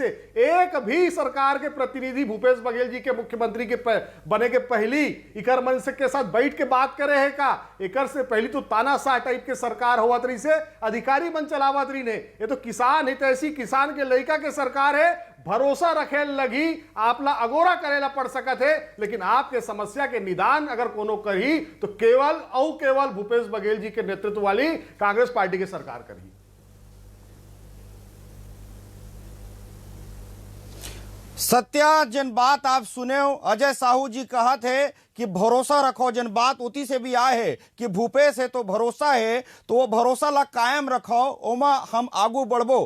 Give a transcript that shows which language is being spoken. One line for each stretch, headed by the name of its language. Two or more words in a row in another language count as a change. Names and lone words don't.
Chhattisgarhi: एक भी सरकार के प्रतिनिधि भूपेश बघेल जी के मुख्यमंत्री के बने के पहली इकर मन से के साथ बैठ के बात करे है का? एकर से पहली तो तानाशाह टाइप के सरकार होवत रही से, अधिकारी मन चलावत रही ने। ये तो किसान हितैषी किसान के लड़का के सरकार है, भरोसा रखे लगी आपला अगोरा करेला पड़ सकत है, लेकिन आपके समस्या के निदान अगर कोनो करी तो केवल भूपेश बघेल जी के नेतृत्व वाली कांग्रेस पार्टी की सरकार करी। सत्या जन बात आप सुने हो, अजय साहू जी कहा थे कि भरोसा रखो, जन बात उती से भी आए है कि भूपेश है तो भरोसा है, तो वो भरोसा ला कायम रखो, ओमा हम आगू बढ़बो।